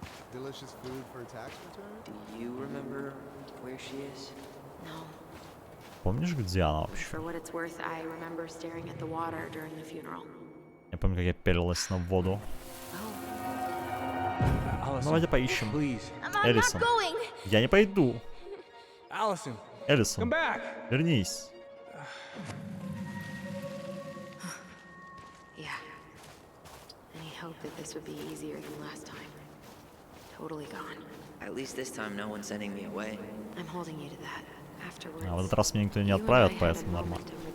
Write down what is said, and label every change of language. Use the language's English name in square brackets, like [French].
[English] Delicious food for tax return? Do you remember where she is? No. [Russian] Помнишь, где она вообще? [English] For what it's worth, I remember staring at the water during the funeral. [Russian] Я помню, как я пялилась на воду. Ну, давайте поищем. Элисон. Я не пойду. Элисон, вернись. [English] Yeah. Any hope that this would be easier than last time? Totally gone. At least this time no one's sending me away. I'm holding you to that. Afterwards. [Russian] А в этот раз меня никто не отправит, поэтому нормально.